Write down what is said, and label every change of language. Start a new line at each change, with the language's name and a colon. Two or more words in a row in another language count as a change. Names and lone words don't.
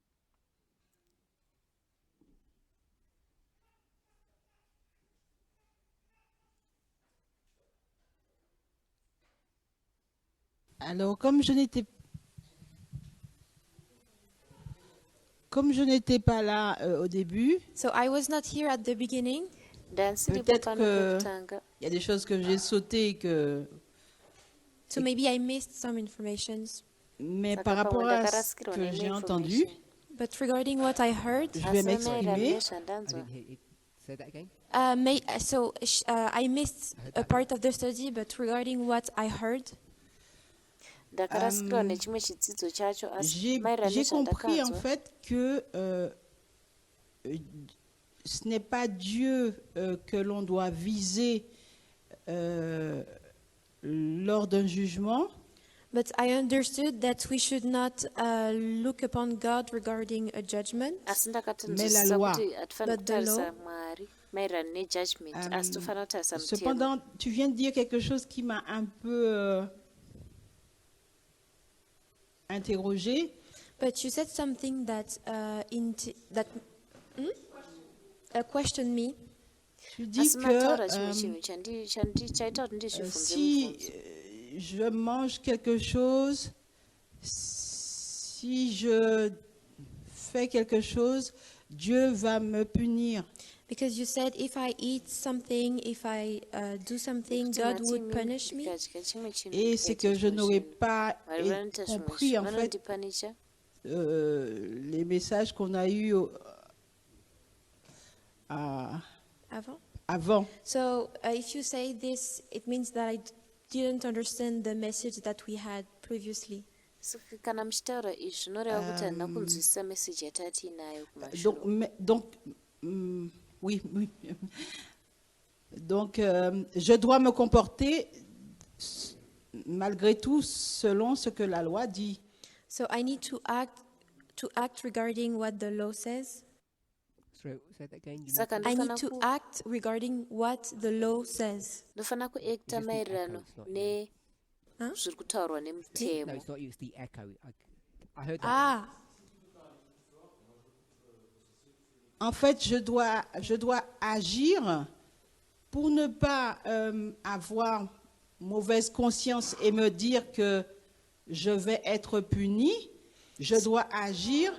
French: Alors, comme je n'étais pas là au début,
English: So I was not here at the beginning.
Shona: Ndansiripo
French: Peut-être
Shona: pano
French: que-
Shona: pekutanga.
French: il y a des choses que j'ai sautées et que
English: So maybe I missed some informations.
French: mais
Shona: Saka
French: par rapport
Shona: pamwe
French: à ce
Shona: ndakarasikirwa
French: que
Shona: neimwe
French: j'ai
English: information.
French: entendu,
English: But regarding what I heard,
French: je vais
Shona: Asi maererano
French: m'exprimer.
English: I
Shona: nezvandanzwa.
English: didn't hear it. Say that again. I missed a part of the study, but regarding what I heard,
Shona: Ndakarasikirwa nechimwe chidzidzo chacho asi
French: J'ai
Shona: maererano
French: j'ai compris en
Shona: nezvandakanzwa.
French: fait que ce n'est pas Dieu que l'on doit viser lors d'un jugement,
English: But I understood that we should not look upon God regarding a judgment.
Shona: asi
French: Mais la
Shona: ndakatonzwisisa
French: loi.
Shona: kuti hatifaniri
English: But the
Shona: kutarisa
English: law.
Shona: mwari maererano nejudgment asi tofanira kutarisa mutemo.
French: cependant, tu viens de dire quelque chose qui m'a un peu interrogée.
English: But you said something that questioned me.
French: Tu dis
Shona: asi mataura
French: que
Shona: chimwe chinhu chaita kuti ndizvibvunze
French: si
Shona: mubvunzo.
French: je mange quelque chose, si je fais quelque chose, Dieu va me punir.
English: Because you said if I eat something, if I do something,
Shona: Kuti
English: God would
Shona: matimi
English: punish me.
Shona: ndikadya chimwe chinhu
French: Et c'est que je n'aurais pas
Shona: mwari vanoita zvimwe
French: compris en fait
Shona: vanondipanicha
French: les messages qu'on a eus avant.
English: So if you say this, it means that I didn't understand the message that we had previously.
Shona: kana muchitaura izvi zvinoreva kuti handina kunzwisisa meseji yatanga tiinayo kumashure.
French: Donc, oui. Donc, je dois me comporter malgré tout selon ce que la loi dit.
English: So I need to act regarding what the law says. Sorry, say that again.
Shona: Saka
English: I need to act regarding what the law says.
Shona: ndofanira kuekta maererano nezviri kutaurwa
English: No,
Shona: nemutemo.
English: it's not you. It's the echo. I heard that. Ah,
French: En fait, je dois agir pour ne pas avoir mauvaise conscience et me dire que je vais être puni. Je dois agir.